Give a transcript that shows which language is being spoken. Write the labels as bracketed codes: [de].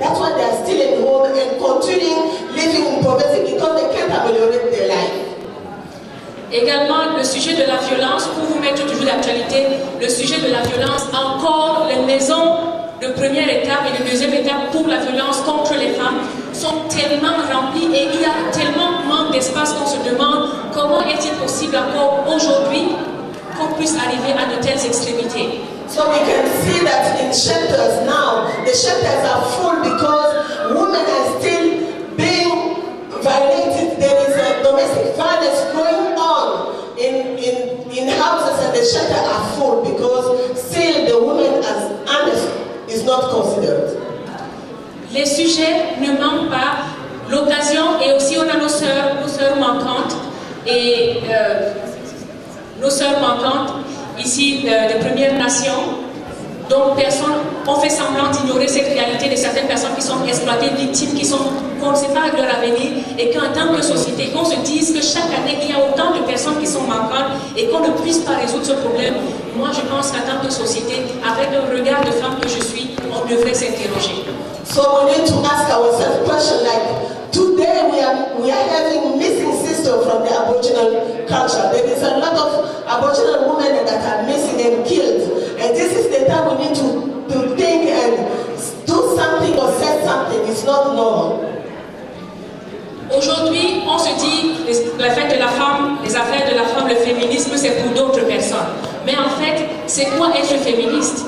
[en] That's why they are still in home and continuing living in poverty because they can't ameliorate their life. [fr] Également, le sujet de la violence, pour vous mettre toujours d'actualité, le sujet de la violence, encore les maisons de première étape et de deuxième étape pour la violence contre les femmes sont tellement remplies et il y a tellement manque d'espace qu'on se demande comment est-il possible encore aujourd'hui qu'on puisse arriver à de telles extrémités. [en] So we can see that in shelters now, the shelters are full because women are still being violated. There is a domestic violence going on in houses and the shelters are full because still the woman as honest is not considered. [fr] Les sujets ne manquent pas. L'occasion, et aussi on a nos sœurs manquantes et nos sœurs manquantes ici de Premières Nations. Donc on fait semblant d'ignorer cette réalité de certaines personnes qui sont exploitées, victimes, qu'on ne sait pas leur avenir et qu'en tant que société, qu'on se dise que chaque année il y a autant de personnes qui sont manquantes et qu'on ne puisse pas résoudre ce problème. Moi je pense qu'en tant que société, avec le regard de femme que je suis, on devrait s'interroger. [en] So we need to ask ourselves a question like, today we are having missing sisters from the Aboriginal culture. There is a lot of Aboriginal women that are missing and killed. And this is the time we need to think and do something or say something. It's not normal. [fr] Aujourd'hui, on se dit la fête de la femme, les affaires de la femme, le féminisme, c'est pour d'autres personnes. Mais en fait, c'est quoi être féministe?